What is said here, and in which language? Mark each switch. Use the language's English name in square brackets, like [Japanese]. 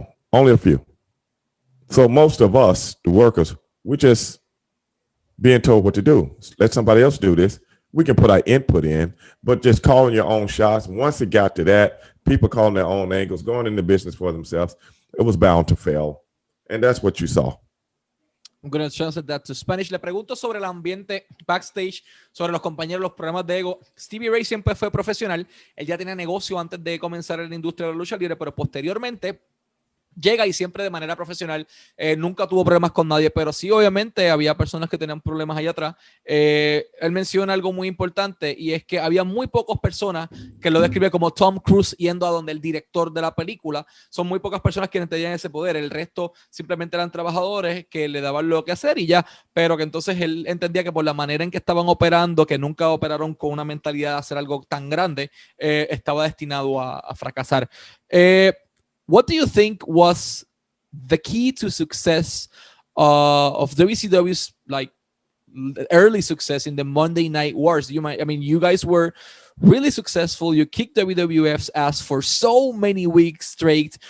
[English] Only a few. So most of us, the workers, we're just being told what to do. Let somebody else do this. We can put our input in, but just calling your own shots. Once it got to that, people calling their own angles, going into business for themselves, it was bound to fail. And that's what you saw. I'm going to translate that to Spanish. [Spanish] Le pregunto sobre el ambiente backstage, sobre los compañeros, los problemas de ego. Stevie Ray siempre fue profesional. Él ya tenía negocio antes de comenzar en la industria de la lucha libre, pero posteriormente llega y siempre de manera profesional, nunca tuvo problemas con nadie, pero sí obviamente había personas que tenían problemas allá atrás. Él menciona algo muy importante y es que había muy pocas personas que lo describe como Tom Cruise yendo a donde el director de la película. Son muy pocas personas quienes tenían ese poder, el resto simplemente eran trabajadores que le daban lo que hacer y ya, pero que entonces él entendía que por la manera en que estaban operando, que nunca operaron con una mentalidad de hacer algo tan grande, estaba destinado a fracasar. [English] What do you think was the key to success of WCW's like early success in the Monday Night Wars? You guys were really successful. You kicked WWF's ass for so many weeks straight.